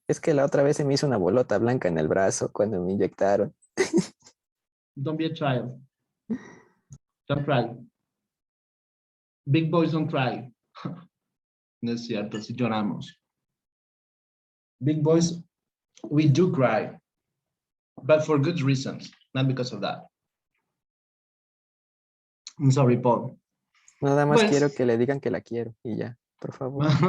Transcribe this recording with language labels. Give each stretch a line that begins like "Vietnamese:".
Spanish: Es que la otra vez se me hizo una bolota blanca en el brazo cuando me inyectaron.
English: Don't be a child. Don't cry. Big boys don't cry.
Spanish: No es cierto, si lloramos.
English: Big boys, we do cry, but for good reasons, not because of that. I'm sorry, Paul.
Spanish: Nada más Pues- quiero que le digan que la quiero y ya, por favor.